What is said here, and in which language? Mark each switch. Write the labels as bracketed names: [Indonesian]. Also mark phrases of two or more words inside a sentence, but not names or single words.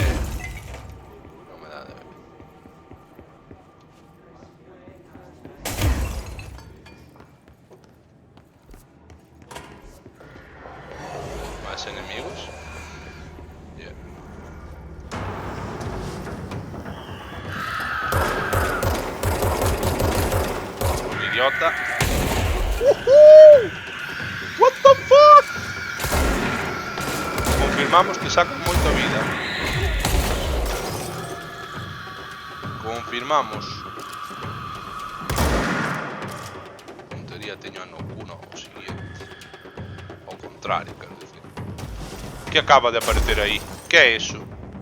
[Galician] Non me dá de beber. Máis enemigos. Yeah. Un idiota. [English] What the fuck? [Galician] Confirmamos que saca moita vida. Confirmamos. En teoría teño a Nokuna o siguiente. Ao contrario, quero decir. Que acaba de aparecer aí?